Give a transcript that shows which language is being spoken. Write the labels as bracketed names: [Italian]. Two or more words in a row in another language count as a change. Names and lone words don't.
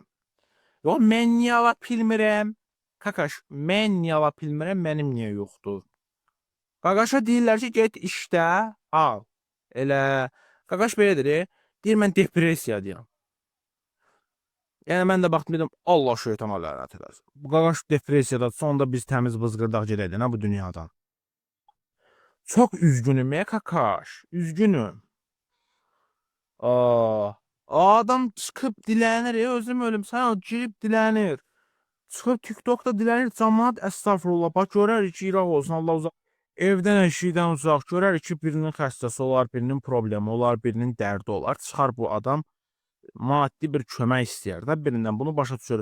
[Azerbaijani] Yo, mən niyə ala bilmirəm? Kakaş, mən niyə ala bilmirəm, mənim niyə yoxdur? Qaqaşa deyirlər ki, get işdə, al. Elə, qaqaş belə deyir, mən depressiyadayım. Yəni mən də baxdım dedim, Allah şeytana lənət eləsin. Bu qaqaş depressiyada, sonunda biz təmiz bızqırdaq gedəydin ha bu dünyadan. [Turkish] Çok üzgünüm ya kakaş, üzgünüm. [Azerbaijani] Aa, adam çıxıb dilənir ya, özüm ölüm, sən o girib dilənir. Çıxıb TikTokda dilənir, cəmaət əstəğfurullah, bax görərik ki, İraq olsun, Allah uzaq. Evdən eşikdən uzaq, görərik ki, birinin xəstəsi olar, birinin problemi olar, birinin dərdi olar. Çıxar bu adam maddi bir kömək istəyər də birindən, bunu başa düşür.